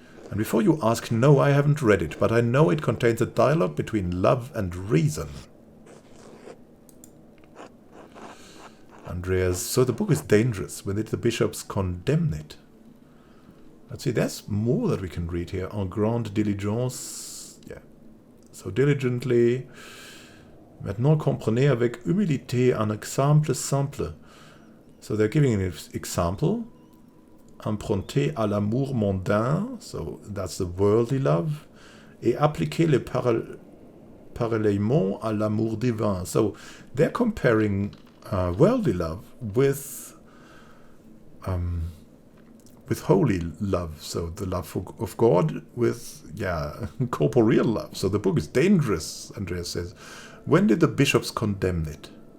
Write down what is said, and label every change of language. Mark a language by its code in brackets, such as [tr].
[en] And before you ask, no, I haven't read it, but I know it contains a dialogue between love and reason. Andreas, so the book is dangerous. When did the bishops condemn it? Let's see, there's more that we can read here. [fr] En grande diligence. [en] Yeah. So diligently. [fr] Maintenant comprenez avec humilité un exemple simple. [en] So they're giving an example. [fr] Emprunté à l'amour mondain. [en] So that's the worldly love. [fr] Et appliquer le parallèlement à l'amour divin. [en] So they're comparing worldly love with holy love, so the love of God with, corporeal love. So the book is dangerous, Andreas says. When did the bishops condemn it?